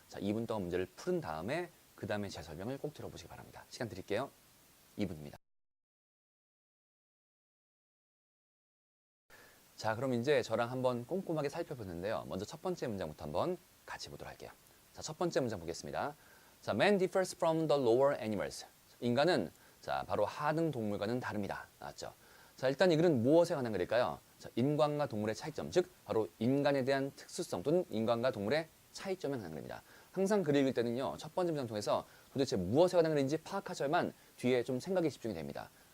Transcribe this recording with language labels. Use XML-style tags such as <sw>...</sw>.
<ko>자 2분 동안 문제를 푸른 다음에 그 다음에 제 설명을 꼭 들어보시기 바랍니다. 시간 드릴게요. 2분입니다. 자 그럼 이제 저랑 한번 꼼꼼하게 살펴보는데요. 먼저 첫 번째 문장부터 한번 같이 보도록 할게요. 자 첫 번째 문장 보겠습니다.</ko> <en>자 man differs from the lower animals.</en> <ko>인간은 자 바로 하등 동물과는 다릅니다. 나왔죠? 자 일단 이 글은 무엇에 관한 글일까요? 자 인간과 동물의 차이점, 즉 바로 인간에 대한 특수성 또는 인간과 동물의 차이점에 관한 글입니다. 항상 글을 읽을 때는요. 첫 번째 문장 통해서 도대체 무엇에 관한 글인지 파악하셔야만 뒤에 좀 생각이 집중이 됩니다.</ko>